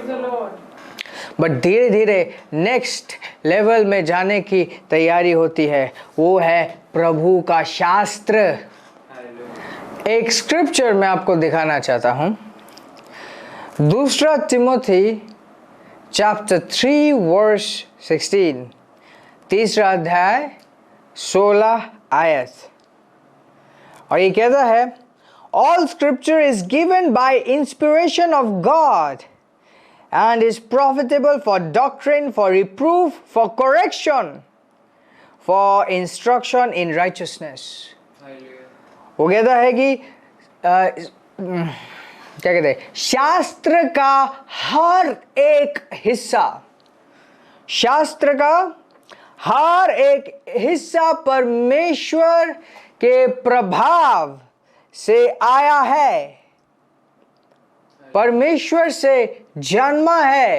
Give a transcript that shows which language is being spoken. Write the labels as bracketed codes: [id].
[hi] But धीरे धीरे next level में जाने की तैयारी होती है, वो है प्रभु का शास्त्र। एक स्क्रिप्चर मैं आपको दिखाना चाहता हूं, 2 तिमोथी चैप्टर 3 वर्स 16, 3 अध्याय 16 आयत। और ये कहता है, [en] All scripture is given by inspiration of God and is profitable for doctrine, for reproof, for correction, for instruction in righteousness. [hi] वो कहता है कि क्या कहते हैं, शास्त्र का हर एक हिस्सा, शास्त्र का हर एक हिस्सा परमेश्वर के प्रभाव से आया है, परमेश्वर से जन्मा है।